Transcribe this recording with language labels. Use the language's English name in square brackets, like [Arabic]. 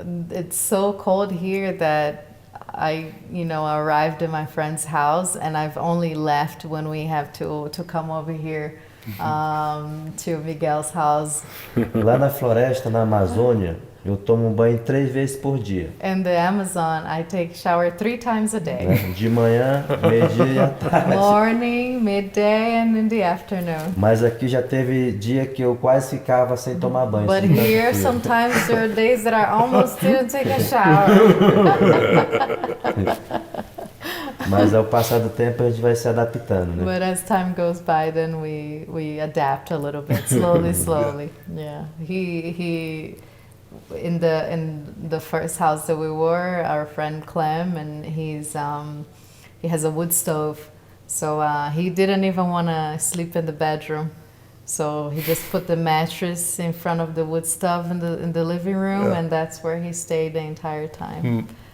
[English] It's so cold here that I arrived in my friend's house, and I've only left when we have to come over here to Miguel's house. [Portuguese] Lá na floresta, na Amazônia, eu tomo banho 3 vezes por dia. [English] In the Amazon, I take shower 3 times a day. [Portuguese] De manhã, meio-dia e à tarde. [English] Morning, midday, and in the afternoon. [Portuguese] Mas aqui já teve dia que eu quase ficava sem tomar banho. [English] But here, sometimes there are days that I almost didn't take a shower. [Portuguese] Mas ao passar do tempo a gente vai se adaptando, né? [English] But as time goes by, then we adapt a little bit, slowly. Yeah. He in the first house that we were, our friend Clem, and he has a wood stove, so he didn't even want to sleep in the bedroom, so he just put the mattress in front of the wood stove in the living room, and that's where he stayed the entire time.